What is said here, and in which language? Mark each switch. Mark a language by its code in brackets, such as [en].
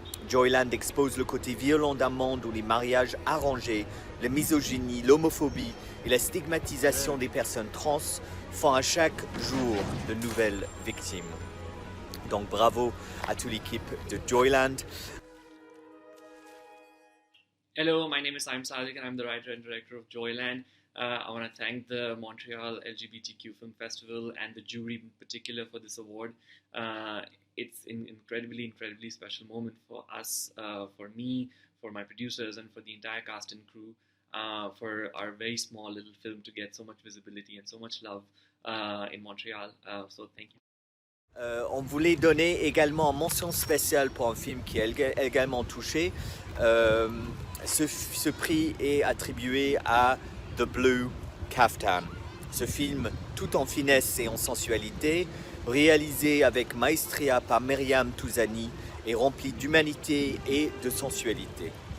[fr] Joyland expose le côté violent d'un monde où les mariages arrangés, la misogynie, l'homophobie et la stigmatisation des personnes trans font à chaque jour de nouvelles victimes. Donc bravo à toute l'équipe de Joyland. [en] Hello, my name is Saim Sadiq and I'm the writer and director of Joyland. I want to thank the Montreal LGBTQ Film Festival and the jury in particular for this award. It's an incredibly special moment for us, for me, for my producers, and for the entire cast and crew, for our very small little film to get so much visibility and so much love in Montreal. So thank you. [fr] On voulait donner également une mention spéciale pour un film qui est également touché. Ce prix est attribué à The Blue Kaftan. Ce film, tout en finesse et en sensualité, réalisé avec maestria par Myriam Touzani, est rempli d'humanité et de sensualité.